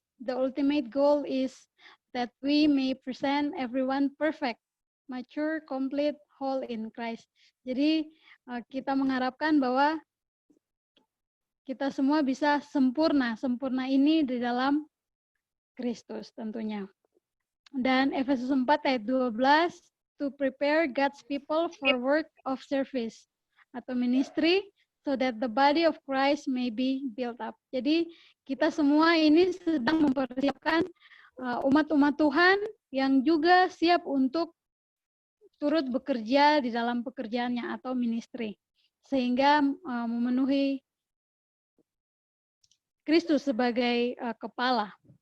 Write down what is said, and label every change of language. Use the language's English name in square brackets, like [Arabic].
[English] The ultimate goal is that we may present everyone perfect, mature, complete, whole in Christ. [Indonesian] Jadi kita mengharapkan bahwa kita semua bisa sempurna. Sempurna ini di dalam Kristus tentunya. Dan Efesus 4 ayat 12, [English] to prepare God's people for work of service [Indonesian] atau [English] ministry, so that the body of Christ may be built up. [Indonesian] Jadi kita semua ini sedang mempersiapkan umat-umat Tuhan yang juga siap untuk turut bekerja di dalam pekerjaannya atau ministry. Sehingga memenuhi Kristus sebagai kepala.